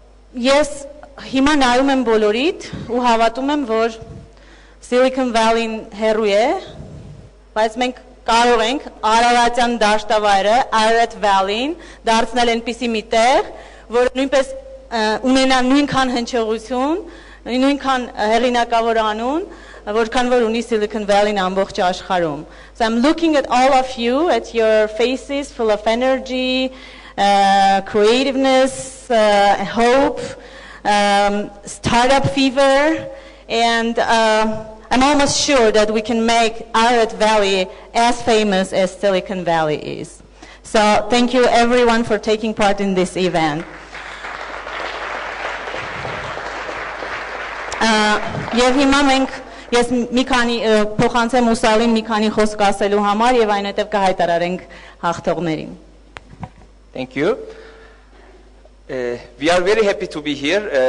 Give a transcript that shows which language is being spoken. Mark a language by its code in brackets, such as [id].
[hy] Ես հիմա նայում եմ բոլորիդ ու հավատում եմ, որ Silicon Valley-ն հեռու է, բայց մենք կարող ենք Արարատյան դաշտավայրը, Ararat Valley-ն դարձնել այնպիսի մի տեղ, որ նույնպես ունենա նույնքան հնչողություն, նույնքան հեղինակավոր անուն, որքան որ ունի Silicon Valley-ն ամբողջ աշխարհում. [en] So I'm looking at all of you, at your faces full of energy, creativeness, hope, startup fever, and I'm almost sure that we can make Ararat Valley as famous as Silicon Valley is. So thank you everyone for taking part in this event. [hy] Եվ հիմա մենք ես մի քանի փոխանցեմ Ուսալին մի քանի խոսք ասելու համար եւ այնուհետեւ կհայտարարենք հաղթողներին. [en] Thank you. We are very happy to be here.